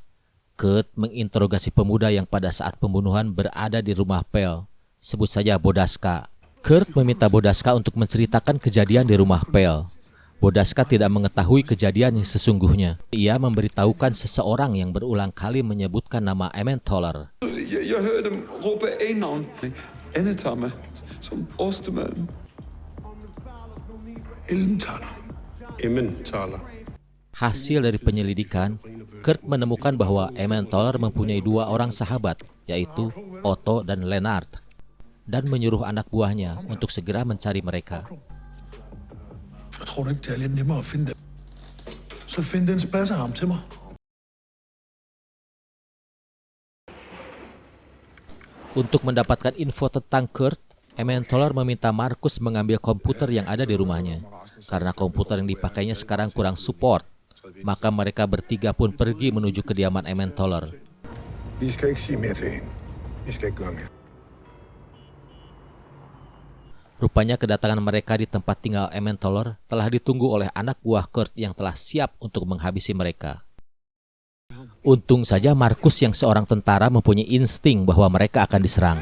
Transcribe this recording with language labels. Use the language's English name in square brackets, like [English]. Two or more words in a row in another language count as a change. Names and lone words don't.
[Indonesian] Kurt menginterogasi pemuda yang pada saat pembunuhan berada di rumah Pel. Sebut saja Bodaska. Kurt meminta Bodaska untuk menceritakan kejadian di rumah Pel. Bodaska tidak mengetahui kejadian yang sesungguhnya. Ia memberitahukan seseorang yang berulang kali menyebutkan nama Emmentaler. [Danish] Jeg hørte dem råbe A-navn. Emmentaler, som Ostermann. Emmentaler. [Indonesian] Hasil dari penyelidikan, Kurt menemukan bahwa Emmentaler mempunyai dua orang sahabat, yaitu Otto dan Lennart, dan menyuruh anak buahnya untuk segera mencari mereka. [Danish] Jeg tror ikke, det er lidt nemmere at finde dem. Så find den spassearm til mig. [Indonesian] Untuk mendapatkan info tentang Kurt, Emmentaler meminta Markus mengambil komputer yang ada di rumahnya. Karena komputer yang dipakainya sekarang kurang support, maka mereka bertiga pun pergi menuju kediaman Emmentaler. [Danish] Vi skal ikke sige mere til hende. Vi skal ikke gøre mere. [Indonesian] Rupanya kedatangan mereka di tempat tinggal Emmentaler telah ditunggu oleh anak buah Kurt yang telah siap untuk menghabisi mereka. Untung saja Markus yang seorang tentara mempunyai insting bahwa mereka akan diserang.